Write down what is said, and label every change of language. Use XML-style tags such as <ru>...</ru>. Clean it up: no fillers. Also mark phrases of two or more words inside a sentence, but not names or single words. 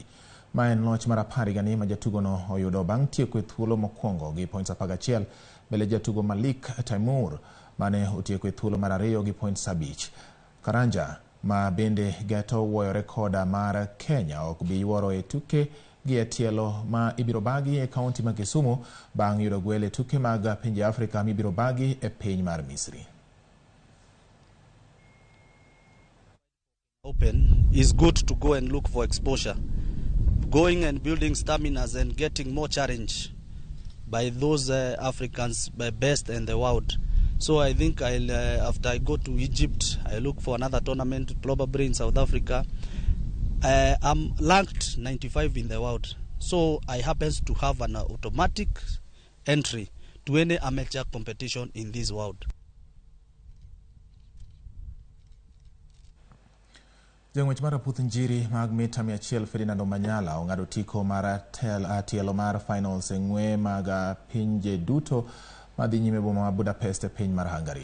<luo>Ma en loch mar 10 ma jatugo no oyudo bang' tieko e thuolo mokwongo gi points 11 mbele jatugo Malik Taimur mane otieko e thuolo mar 2 gi points 5. Karanja ma bende geto wuoyo rekoda mar Kenya ok bi yuoro e tuke gi tielo ma ibiro bagi e kaunti ma Kisumu bang' yudo gwele tuke mag pinje Afrika mi ibiro bagi e piny mar Misri.</luo> <en>Open is good to go and look for exposure, going and building staminas and getting more challenge by those Africans best in the world. So I think after I go to Egypt, I look for another tournament probably in South Africa. I'm ranked 95 in the world, so I happen to have an automatic entry to any amateur competition in this world.</en> <luo>Jang'wech mar puth njiri mag mita 100 Ferdinand Omanyala ong'ado tiko mar tielo mar finals e ng'we mag pinje duto madhi nyime boma ma Budapest e piny mar Hungary.</luo>